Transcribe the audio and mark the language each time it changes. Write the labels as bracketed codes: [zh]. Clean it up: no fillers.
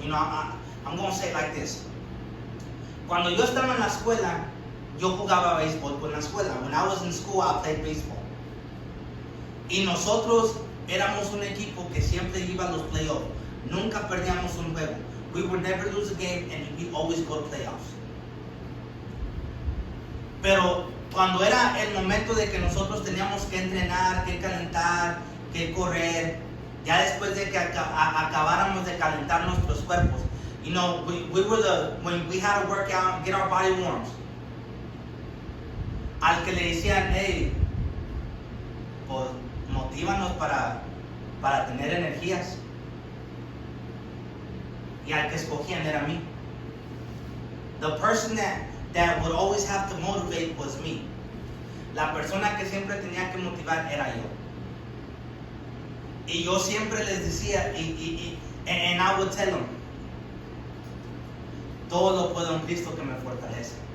[en] You know, I'm going to say it like this. [es] Cuando yo estaba en la escuela, yo jugaba béisbol con la escuela. [en] When I was in school, I played baseball. [es] Y nosotros éramos un equipo que siempre iba a los playoffs. Nunca perdíamos un juego. [en] We would never lose a game and we always go to playoffs. [es] Pero cuando era el momento de que nosotros teníamos que entrenar, que calentar, que correr, ya después de que acabáramos de calentar nuestros cuerpos, [en] you know, when we had to work out, get our body warm. [es] Al que le decían, hey, pues motívanos para tener energías. Y al que escogían era mí. [en] The person that would always have to motivate was me. [es] La persona que siempre tenía que motivar era yo. Y yo siempre les decía, [en] and I would tell them, [es] todo lo puedo en Cristo que me fortalece.